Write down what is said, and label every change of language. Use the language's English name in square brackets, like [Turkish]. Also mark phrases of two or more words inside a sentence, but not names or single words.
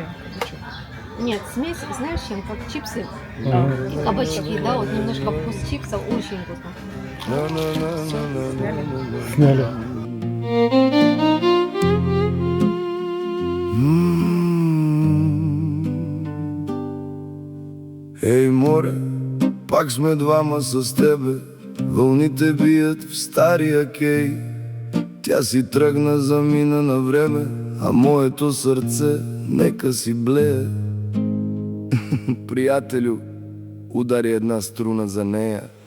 [Russian] Нет, смесь, знаешь, чем как чипсы и кабачки, да, вот немножко вкус чипсов, очень вкусно. Сняли. [Bulgarian] Ей, море, пак сме двама с тебе, вълните бият в стария кей. Тя си тръгна, замина на време, а моето сърце нека си блее. Приятелю, удари една струна за нея.